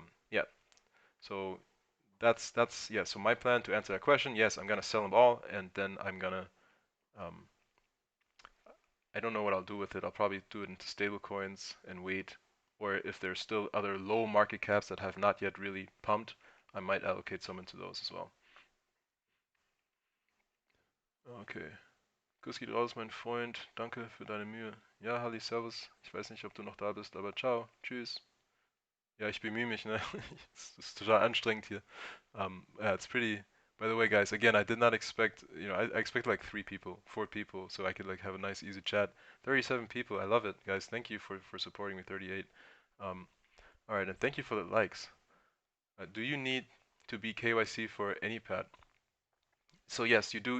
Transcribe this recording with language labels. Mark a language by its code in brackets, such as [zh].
[en] Yeah, so that's yeah. So my plan, to answer that question, yes, I'm gonna sell them all, and then I'm gonna um, I don't know what I'll do with it. I'll probably do it into stable coins and wait. Or if there's still other low market caps that have not yet really pumped, I might allocate some into those as well. Okay. [de] Kuss geht raus, mein Freund. Danke für deine Mühe. Ja, Halli, servus. Ich weiß nicht, ob du noch da bist, aber ciao. Tschüss. Ja, ich bemühe mich, ne? Es ist total anstrengend hier. [en] Yeah, it's pretty. By the way, guys, again, I did not expect, I expected like 3 people, 4 people, so I could like have a nice, easy chat. 37 people, I love it, guys. Thank you for supporting me. 38. Um, all right, and thank you for the likes. Do you need to be KYC for any pad? So yes, you do.